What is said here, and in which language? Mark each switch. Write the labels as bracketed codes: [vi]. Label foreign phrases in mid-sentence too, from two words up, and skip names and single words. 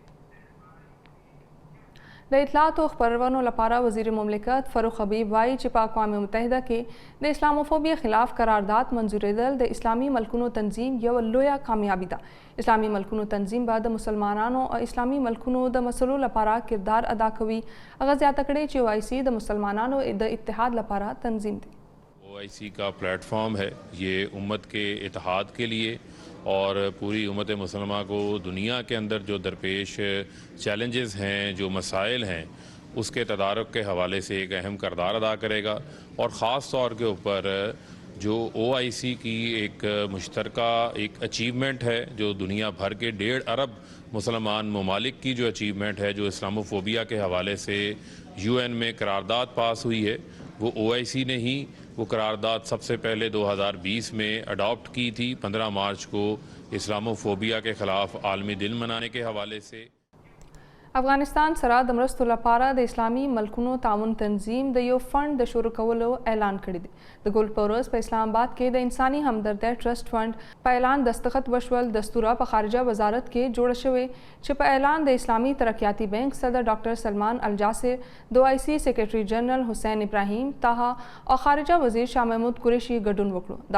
[ps] د اطلاعات او خبرونو لپاره وزیر مملکت فاروق حبیب وایي چې په اقوام متحده کې د اسلاموفوبیا خلاف قرارداد منظوریدل د اسلامي ملکونو تنظیم یو لویه کامیابی ده. اسلامي ملکونو تنظیم به د مسلمانانو او اسلامي ملکونو د مسلو لپاره کردار ادا کوي. هغه زیاته کړې چې OIC د مسلمانانو د اتحاد لپاره تنظیم دی. [ur] OIC کا پلیٹ فارم ہے، یہ امت کے اتحاد کے لیے اور پوری امت مسلمہ کو دنیا کے اندر جو درپیش چیلنجز ہیں، جو مسائل ہیں، اس کے تدارک کے حوالے سے ایک اہم کردار ادا کرے گا. اور خاص طور کے اوپر جو OIC کی ایک مشترکہ ایک اچیومنٹ ہے، جو دنیا بھر کے 1.5 ارب مسلمان ممالک کی جو اچیومنٹ ہے، جو اسلاموفوبیا کے حوالے سے UN میں قرارداد پاس ہوئی ہے، وہ OIC نے ہی وہ قرارداد سب سے پہلے 2020 میں اڈاپٹ کی تھی. 15 مارچ کو اسلاموفوبیا کے خلاف عالمی دن منانے کے حوالے سے. [ps] افغانستان سره د مرستو لپاره د اسلامي ملکونو تعاون تنظیم د یو فند د شروع کولو اعلان کړی دی. د ګل په ورځ په اسلام آباد کې د انساني همدردۍ ټرست فند په اعلان دستخط وشول. دستوره په خارجه وزارت کې جوړه شوې چې په اعلان د اسلامي ترقیاتي بینک صدر ډاکټر سلمان الجاسر، د OIC سیکریټري جنرال حسین ابراهیم طه او خارجه وزیر شاه محمود قریشي ګډون وکړو.